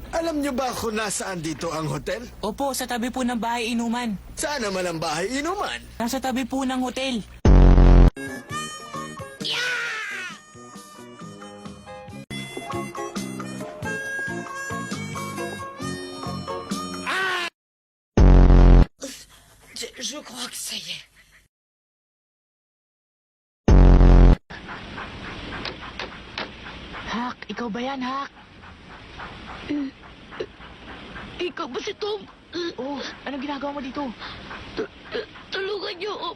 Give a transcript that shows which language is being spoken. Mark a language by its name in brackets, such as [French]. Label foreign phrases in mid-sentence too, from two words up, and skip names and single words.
[Filipino] Alam niyo ba kung nasaan dito ang hotel? Opo, sa tabi po ng bahay inuman. Saan naman ang bahay inuman? Nasa tabi po ng hotel. [French] Je crois que ça y est. [Filipino] Hak, ikaw ba yan, Hak? Ikaw ba si Tom? Oh, anong ginagawa mo dito? Tulungan niyo ako.